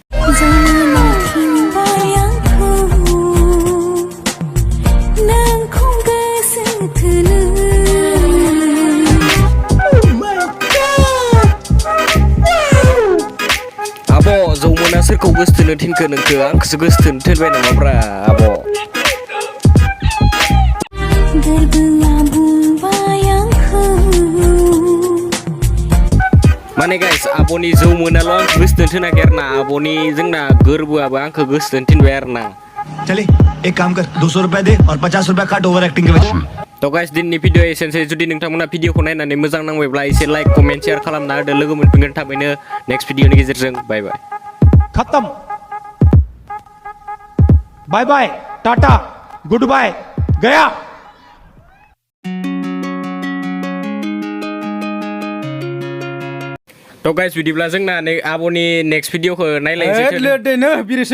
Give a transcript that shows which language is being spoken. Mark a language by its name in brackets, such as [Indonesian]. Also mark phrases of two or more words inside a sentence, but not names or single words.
[Bodo] आब' जौमोना सोरखौ गोसोथोनो थिनखो नोंखो आंखौसो गोसोथोनो थिनबाय नामाब्रा आब' माने गाइस आब'नि जौमोनाल' आंखौ गोसोथोनो थिनाखै आरोना आब'नि जोंना गोरबोआबो आंखौ गोसोथोनो थिनबाय आरोना [Hindi] चले एक काम कर 200 रुपए दे और 50 रुपए काट [English] over acting [Hindi] के वजह [Bodo] तो गाइस दिननि भिडिअ एसेनोसै जुदि नोंथांमोना भिडिअखौ नायनानै मोजां नांबायब्ला एसे [English] like comment share [Bodo] खालामना होदो लोगो मोनफिनगोन थाबैनो नेक्स्ट भिडिअनि गेजेरजों [English] bye bye खत्म bye bye tata good bye गया [Bodo] तो गाइस बिदिब्ला जोंना आब'नि नेक्स्ट भिडिअखौ नायलायनोसै